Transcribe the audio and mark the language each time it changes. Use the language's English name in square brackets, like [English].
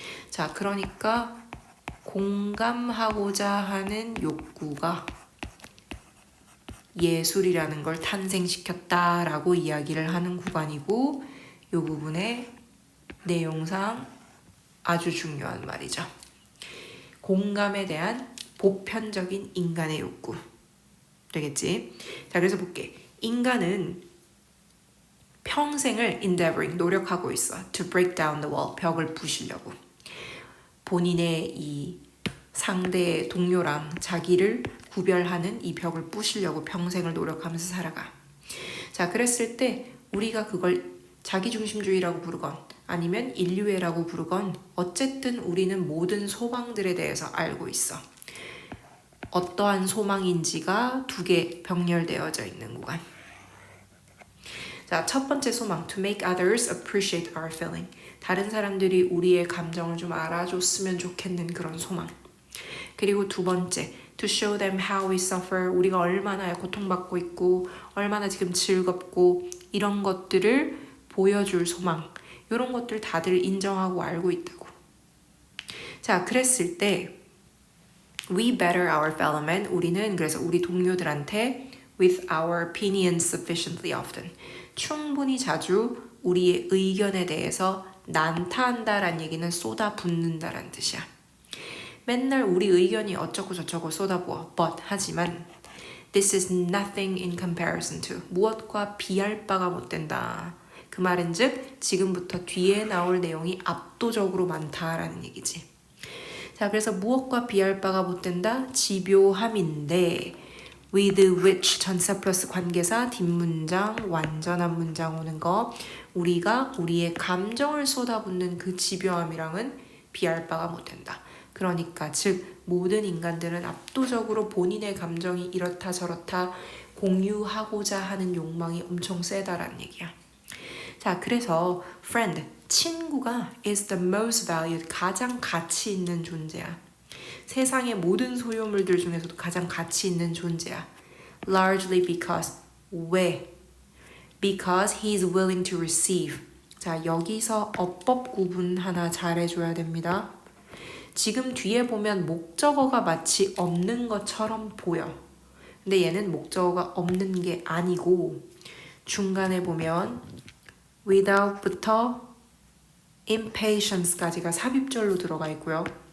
[Korean] 자, 그러니까 공감하고자 하는 욕구가 예술이라는 걸 탄생시켰다라고 이야기를 하는 구간이고, 이 부분의 내용상 아주 중요한 말이죠. 공감에 대한 보편적인 인간의 욕구. 되겠지? 자, 그래서 볼게. 인간은 평생을 endeavoring, 노력하고 있어. [English] to break down the wall, [Korean] 벽을 부시려고. 본인의 이 상대 동료랑 자기를 구별하는 이 벽을 부시려고 평생을 노력하면서 살아가. 자, 그랬을 때 우리가 그걸 자기중심주의라고 부르건 아니면 인류애라고 부르건 어쨌든 우리는 모든 소망들에 대해서 알고 있어. 어떠한 소망인지가 두 개 병렬되어져 있는 구간. 자, 첫 번째 소망, [English] to make others appreciate our feeling. [Korean] 다른 사람들이 우리의 감정을 좀 알아줬으면 좋겠는 그런 소망. 그리고 두 번째, [English] to show them how we suffer. [Korean] 우리가 얼마나 고통받고 있고 얼마나 지금 즐겁고 이런 것들을 보여줄 소망. 이런 것들 다들 인정하고 알고 있다고. 자, 그랬을 때 [English] we better our fellow men. [Korean] 우리는 그래서 우리 동료들한테 [English] with our opinions sufficiently often. [Korean] 충분히 자주 우리의 의견에 대해서 난타한다라는 얘기는 쏟아붓는다라는 뜻이야. 맨날 우리 의견이 어쩌고 저쩌고 쏟아부어. But 하지만 [English] This is nothing in comparison to. [Korean] 무엇과 비할 바가 못 된다. 그 말은 즉 지금부터 뒤에 나올 내용이 압도적으로 많다라는 얘기지. 자, 그래서 무엇과 비할 바가 못 된다? 집요함인데 [English] with which [Korean] 전사 플러스 관계사 뒷문장 완전한 문장 오는 거 우리가 우리의 감정을 쏟아붓는 그 집요함이랑은 비할 바가 못 된다. 그러니까 즉 모든 인간들은 압도적으로 본인의 감정이 이렇다 저렇다 공유하고자 하는 욕망이 엄청 세다라는 얘기야. 자, 그래서 friend, 친구가 [English] is the most valued, [Korean] 가장 가치 있는 존재야. 세상의 모든 소유물들 중에서도 가장 가치 있는 존재야. [English] Largely because, [Korean] 왜? [English] Because he is willing to receive. [Korean] 자, 여기서 어법 구분 하나 잘해줘야 됩니다. 지금 뒤에 보면 목적어가 마치 없는 것처럼 보여. 근데 얘는 목적어가 없는 게 아니고 중간에 보면 without부터 impatience까지가 삽입절로 들어가 있고요.